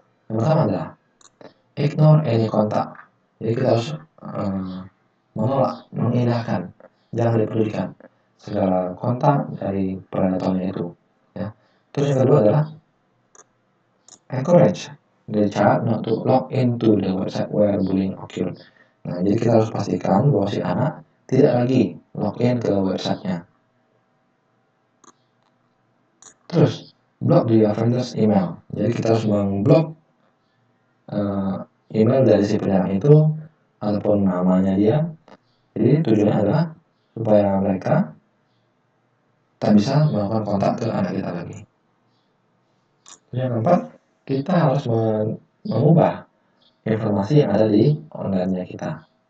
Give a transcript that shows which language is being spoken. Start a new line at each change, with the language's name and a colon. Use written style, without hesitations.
Indonesian: Yang pertama adalah
English: ignore any
Indonesian: kontak. Jadi kita harus menolak, mengindahkan, jangan dipedulikan segala kontak dari predatornya itu. Ya. Terus yang kedua adalah
English: encourage the child not to log into the website where bullying occurred.
Indonesian: Nah, jadi kita harus pastikan bahwa si anak tidak lagi login ke websitenya. Terus
English: block the offender's email.
Indonesian: Jadi kita harus memblok email dari si penyerang itu ataupun namanya dia. Jadi tujuannya adalah supaya mereka tak bisa melakukan kontak ke anak kita lagi. Yang keempat, kita harus mengubah informasi yang ada di online-nya kita.